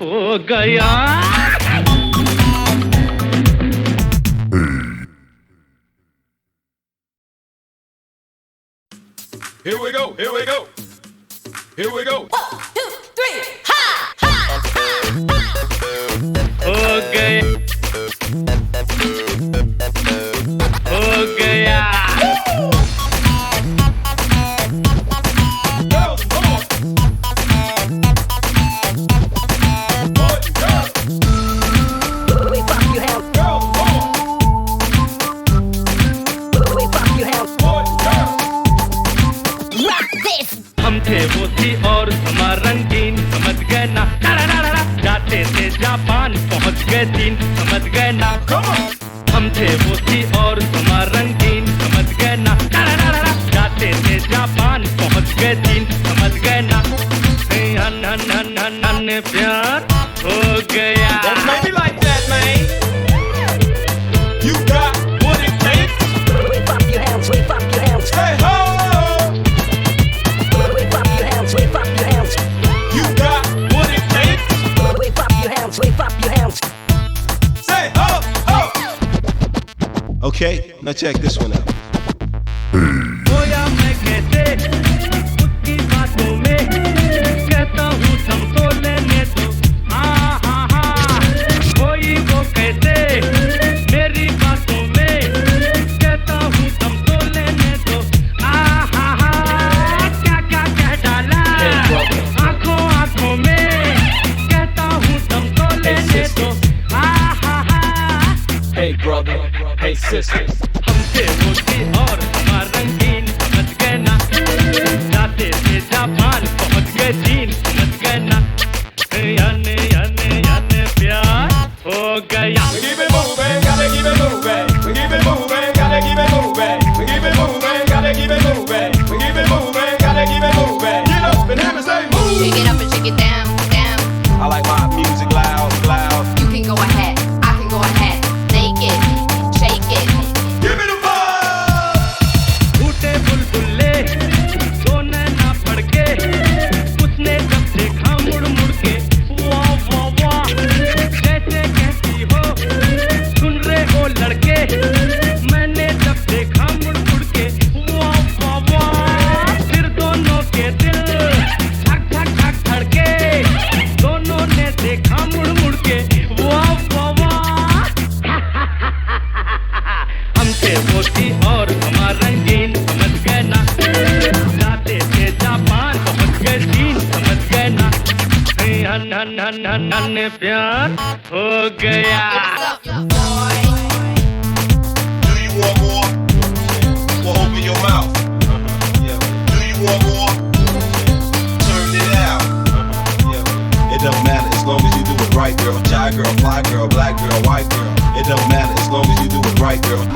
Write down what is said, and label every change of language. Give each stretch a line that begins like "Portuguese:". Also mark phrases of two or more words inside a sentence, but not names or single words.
Hindi: हो गया।
English: Here we go, here we go. Here we go.
Hindi: हो गया, हो गया।
English: Girls, come on. Boys and girls. Girls, come on. Boys and girls.
Hindi: हम थे वो थी और समा रंगीन, समझ गए ना, जाते थे जापान पहुंच गए चीन, समझ गए ना। हम थे वो थी और समा रंगीन, समझ गए ना, जाते थे जापान पहुंच गए चीन, समझ गए ना। हन हन हन हन हन प्यार हो गया।
English: Don't make me like that, man. You got what it takes. Wave up your hands, wave up your hands. Hey ho! Wave up your hands, wave up your hands. You got what it takes. Wave up your hands, wave up your hands. Say ho ho. Okay, now check this one out.
Hindi: खोया मैं कैसे उसकी बातों में, कहता हूँ समझो लेने दो। कोई वो कैसे मेरी बातों में, कहता हूँ समझो लेने दो। क्या क्या कह डाला आंखों आंखों में, कहता हूँ समझो लेने दो।
English: Hey brother, hey sisters.
Hindi: हमसे वो थी और हमारा रंगीन, समझ गए ना, जाते थे जापान पहुंच गए चीन, समझ गए ना। याने याने याने प्यार हो गया।
English: We keep it moving, gotta keep it moving. We keep it moving, gotta keep it moving. We keep it moving, gotta keep it moving. We keep it moving, gotta keep it moving. Get up and have me say move. Shake it up and shake it down, down. I like my music loud, loud. You can go ahead, I can go ahead. Take it, shake it. Give me the buzz.
Hindi: टूटे बुलबुले सोने ना पड़ के, उसने जब देखा मुड़ मुड़ के, वाह वाह वाह, जैसे कहती हो सुन रहे हो लड़के, मैंने जब देखा मुड़ मुड़ के, वाह वाह वाह, फिर दोनों के दिल धक धक धक धड़के, दोनों ने देखा मुड़ मुड़ के, वाह वाह वाह। हमसे वो थी और हमारा रंगीन, समझ गए ना, जाते थे जापान पहुंच गए चीन, समझ गए ना। हन हन हन हन हन प्यार हो गया।
English: What's up, boy? Do you want more? Well, open your mouth. Do you want more? Turn it out. It don't matter as long as you do it right, girl. Shy girl, fly girl, black girl, white girl. It don't matter as long as you do it right, girl.